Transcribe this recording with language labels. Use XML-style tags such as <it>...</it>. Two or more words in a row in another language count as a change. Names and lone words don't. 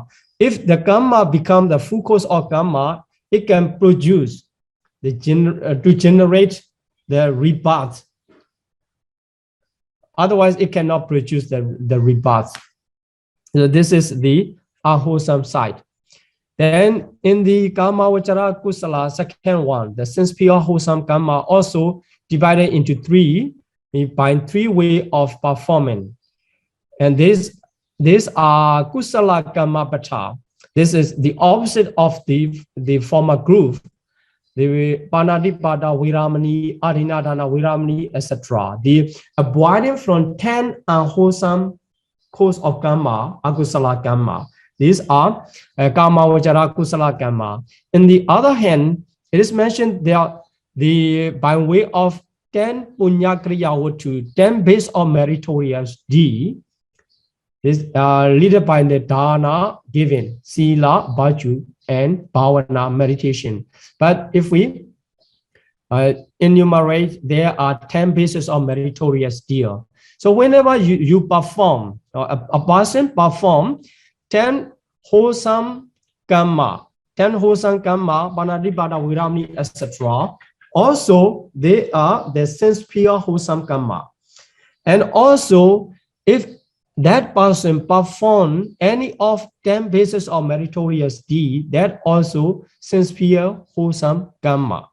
<en>If the karma becomes the full course of karma, it can produce to generate the rebirth. Otherwise, it cannot produce the rebirth. So this is the unwholesome side. Then in the</en> <pi>karma vachara kusala,</pi> <en>second one, the sincere wholesome karma also divided into 3 by 3 ways of performing. And these are</en> <pi>kusala karma pata.</pi> <en>This is the opposite of the former group, the</en> <pi>panadipada, viramani, adinadana, viramani,</pi> <en>etc. The avoiding from 10 unwholesome course of karma,</en> <pi>akusala karma.</pi> <en>These are</en> <pi>karma vachara kusala karma.</pi> <en>On the other hand, it is mentioned that by way of 10</en> <pi>punya kriya vatu,</pi> <en>10 base of meritorious deed, is led by the dana, giving,</en> <pi>sila, bhaju,</pi> <en>and bhavana, meditation. But if we enumerate, there are 10 bases of meritorious deal. So whenever you perform, a person perform 10 wholesome karma,</en> <pi>panadipada, viramani,</pi> <en>etc. Also, they are the sincere wholesome karma. And also, if that person perform any of 10 bases of meritorious deed, that also sincere wholesome karma.</en>